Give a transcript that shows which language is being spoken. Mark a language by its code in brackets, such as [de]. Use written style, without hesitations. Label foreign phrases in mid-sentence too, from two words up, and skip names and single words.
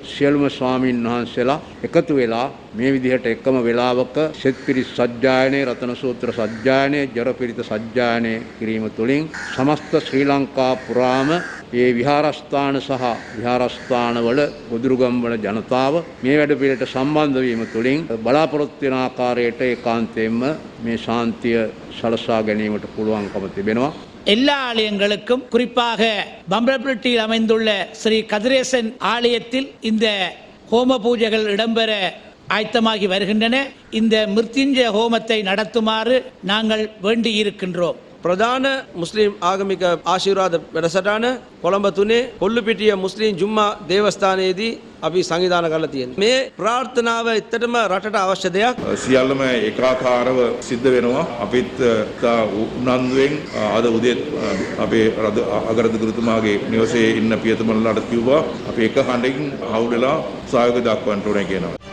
[si] සියලුම ස්වාමීන් වහන්සේලා එකතු වෙලා මේ විදිහට එකම වෙලාවක සෙත් පිරිස් සජ්ජායනයේ රතන සූත්‍ර සජ්ජායනයේ ජරපිරිත සජ්ජායනය කිරීම තුළින් සමස්ත ශ්‍රී ලංකා පුරාම ඒ විහාරස්ථාන සහ විහාරස්ථානවල ගොදුරුගම්වල ජනතාව මේ වැඩ පිළිවෙලට සම්බන්ධ වීම තුළින් බලාපොරොත්තු වෙන ආකාරයට ඒකාන්තයෙන්ම මේ ශාන්තිය සලසා ගැනීමට පුළුවන්කම තිබෙනවා. [ta] எல்லா ஆலயங்களுக்கும் குறிப்பாக பம்பரப்பட்டியில் அமைந்துள்ள ஸ்ரீ கதிரேசன் ஆலயத்தில் இந்த ஹோம பூஜைகள் இடம்பெற ஆயத்தமாகி வருகின்றன. இந்த மிருத்யுஞ்சய ஹோமத்தை நடத்துமாறு நாங்கள் வேண்டி இருக்கின்றோம். [si] ප්‍රධාන මුස්ලිම් ආගමික ආශිර්වාද වැඩසටහන කොළඹ 3 කොල්ලුපිටිය මුස්ලිම් ජුම්මා දේවස්ථානයේදී අපි සංවිධානය කරලා තියෙනවා. මේ ප්‍රාර්ථනාව ඇත්තටම රටට අවශ්‍ය දෙයක්. සියල්ලම ඒකාකාරව සිද්ධ වෙනවා. අපිත් උනන්දුවෙන් අද උදේ අපේ අගරාධිපතිතුමාගේ නිවසේ ඉන්න පියතුමන්ලාට කිව්වා අපි එක හඬින් හවුදලා සහයෝගය දක්වන්න ඕනේ කියනවා.